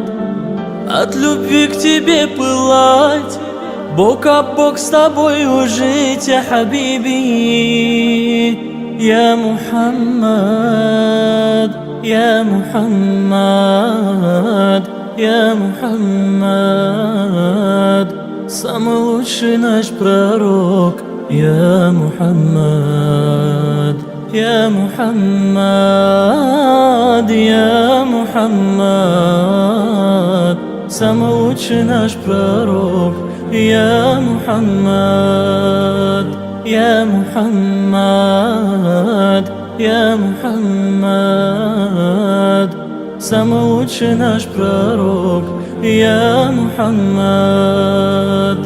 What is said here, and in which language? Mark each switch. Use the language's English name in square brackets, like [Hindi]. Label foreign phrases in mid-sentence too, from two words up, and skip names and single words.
[Russian] От любви к тебе пылать, бок о бок с тобою жить, [Arabic] يا حبيبي يا محمد يا محمد يا محمد. [Russian] Самый лучший наш пророк, [Arabic] يا محمد يا محمد يا محمد. [Russian] Самый лучший наш пророк, [Arabic] يا محمد يا محمد يا محمد. [Russian] Самый лучший наш пророк, [Arabic] يا محمد.